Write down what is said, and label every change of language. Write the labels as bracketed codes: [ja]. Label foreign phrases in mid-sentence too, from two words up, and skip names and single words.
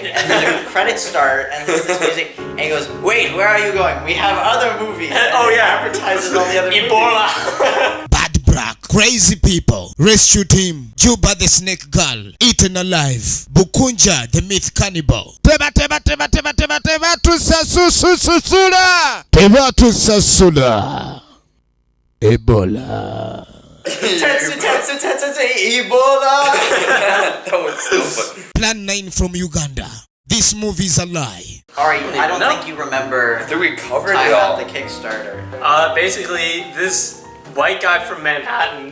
[en] And then the credits start, and there's this music, and he goes, wait, where are you going? We have other movies. And Oh, yeah. advertises all the other Ebola. Bad Brack, crazy people, rescue team, Juba the snake girl, eaten alive, Bukunja the myth cannibal. Teba teba teba teba teba teba tu sasusula. Teba tu sasula. Ebola. Ebola. That was so funny. Plan 9 from Uganda. This movie's a lie. Ari, I don't No. think you remember I think we covered time it all. out the Kickstarter. Basically, this white guy from Manhattan